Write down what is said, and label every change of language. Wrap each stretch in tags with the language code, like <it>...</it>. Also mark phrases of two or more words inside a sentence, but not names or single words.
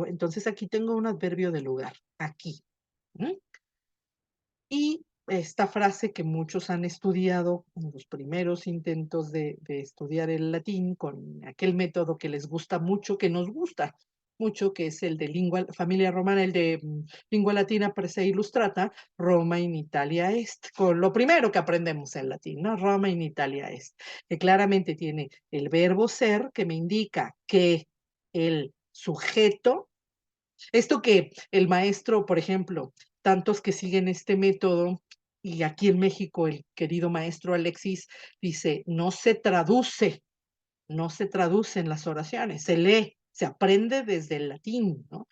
<es>Entonces aquí tengo un adverbio de lugar, aquí. Y esta frase que muchos han estudiado en los primeros intentos de estudiar el latín con aquel método que les gusta mucho, que nos gusta mucho, que es el de lingua, familia romana, el de lingua latina per se illustrata,</es> <la>Roma in Italia est,</la> <es>con lo primero que aprendemos en latín, ¿no?</es> <la>Roma in Italia est,</la> <es>que claramente tiene el verbo ser, que me indica que el sujeto, esto que el maestro, por ejemplo, tantos que siguen este método, y aquí en México el querido maestro Alexis dice, no se traduce en las oraciones, se lee, se aprende desde el latín, ¿no?</es>